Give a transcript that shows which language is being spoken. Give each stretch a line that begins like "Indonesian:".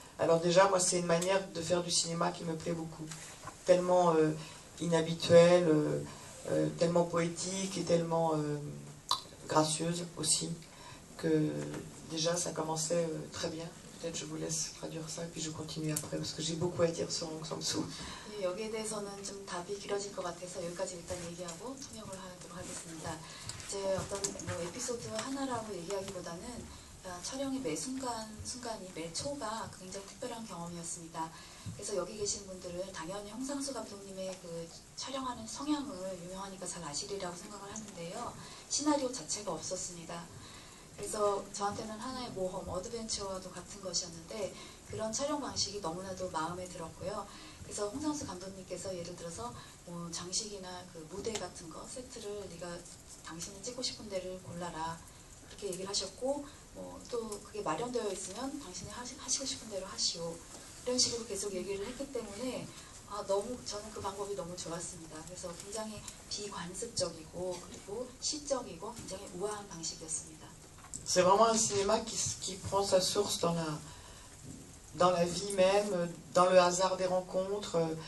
French: Alors déjà moi c'est une manière de faire du cinéma qui me plaît beaucoup. Tellement inhabituelle, tellement poétique et tellement gracieuse aussi, que déjà ça commençait très bien. Peut-être je vous laisse traduire ça et puis je continue après parce que j'ai beaucoup à dire sur Hong Sang-soo.
Korean: 여기에 대해서는 좀 답이 길어질 것 같아서 여기까지 일단 얘기하고 통역을 하도록 하겠습니다. 이제 어떤 뭐 에피소드 하나라고 얘기하기보다는 촬영의 매 순간이 매 초가 굉장히 특별한 경험이었습니다. 그래서 여기 계신 분들은 당연히 홍상수 감독님의 그 촬영하는 성향을 유명하니까 잘 아시리라고 생각을 하는데요. 시나리오 자체가 없었습니다. 그래서 저한테는 하나의 모험, 어드벤처와도 같은 것이었는데 그런 촬영 방식이 너무나도 마음에 들었고요. 그래서 홍상수 감독님께서 예를 들어서 뭐 장식이나 그 무대 같은 거, 세트를 네가 당신이 찍고 싶은 데를 골라라 그렇게 얘기를 하셨고 또 그게 마련되어 있으면 당신이 하시고 싶은 대로 하시오 이런 식으로 계속 얘기를 했기 때문에 너무 저는 그 방법이 너무 좋았습니다. 그래서 굉장히 비관습적이고 그리고 시적이고 굉장히 우아한 방식이었습니다.
French: C'est vraiment un cinéma qui prend sa source dans la vie même, dans le hasard des rencontres.